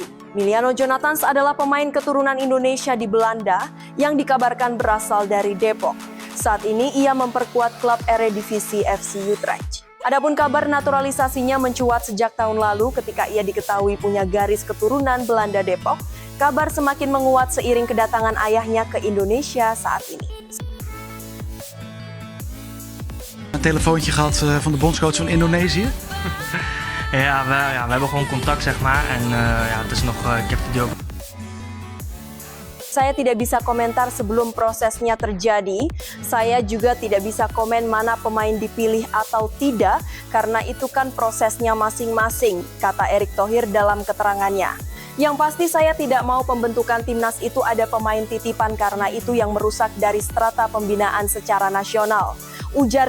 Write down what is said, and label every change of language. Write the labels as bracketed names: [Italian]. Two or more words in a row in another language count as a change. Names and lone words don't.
[Indonesian] Emiliano Jonathans adalah pemain keturunan Indonesia di Belanda yang dikabarkan berasal dari Depok. Saat ini ia memperkuat klub Eredivisie FC Utrecht. Adapun kabar naturalisasinya mencuat sejak tahun lalu ketika ia diketahui punya garis keturunan Belanda Depok. Kabar semakin menguat seiring kedatangan ayahnya ke Indonesia saat ini. [Dutch] Een telefoontje gehad van de bondscoach van Indonesië? Ja, we hebben gewoon contact, zeg maar. En het is nog, ik heb die ook. [Indonesian] Saya tidak bisa komentar sebelum prosesnya terjadi. Saya juga tidak bisa komen mana pemain dipilih atau tidak, karena itu kan prosesnya masing-masing, kata Erick Thohir dalam keterangannya. Yang pasti saya tidak mau pembentukan timnas itu ada pemain titipan karena itu yang merusak dari strata pembinaan secara nasional.